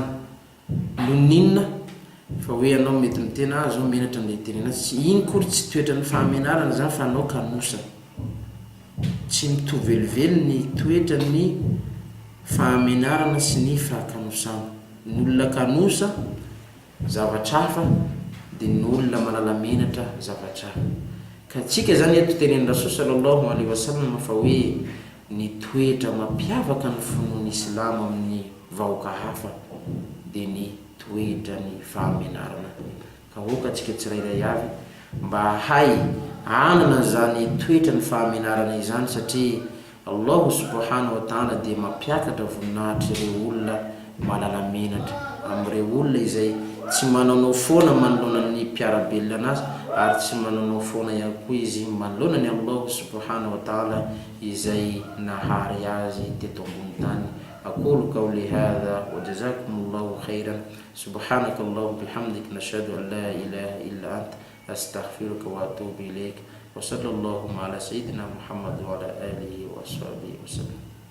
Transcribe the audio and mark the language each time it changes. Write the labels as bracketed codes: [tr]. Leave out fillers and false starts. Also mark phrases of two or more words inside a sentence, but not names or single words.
[mg] Noninona fa hoe anao mety mitena azo menatra amin'ny tenena, iny kory tsy toetran'ny fahamenarana zany fa anao kanosa. Tsy mitovy velively ny toetran'ny fahamenarana sy ny fahakanosana. Ny olona kanosa zavatra hafa dia ny olona malala menatra zavatra hafa. Ka tsika zany eto tenen'ny [ar] رسول صلى الله عليه وسلم [mg] fa hoe ny toetra mampiavaka ny finoan'ny Islam amin'ny vahoaka hafa dia ny toetrany fahamenarana. Ka oka tsika tsirairay avy mba hay anana zany toetrany fahamenarana izany, satria [ar] الله سبحانه وتعالى [mg] dia mampiakatra voninahitra ireo olona malala menatra, amin'ireo olona izay tsy mananao foana manoloana ny mpiarabelona anazy ary tsy mananao foana ihany koa izy manoloana ny [ar] الله سبحانه وتعالى [mg] izay nahary azy teto ambony tany. [ar] أقول قولي هذا وجزاكم الله خيرا سبحانك اللهم بحمدك نشهد أن لا إله إلا أنت أستغفرك وأتوب إليك وصلى الله على سيدنا محمد وعلى آله وصحبه وسلم.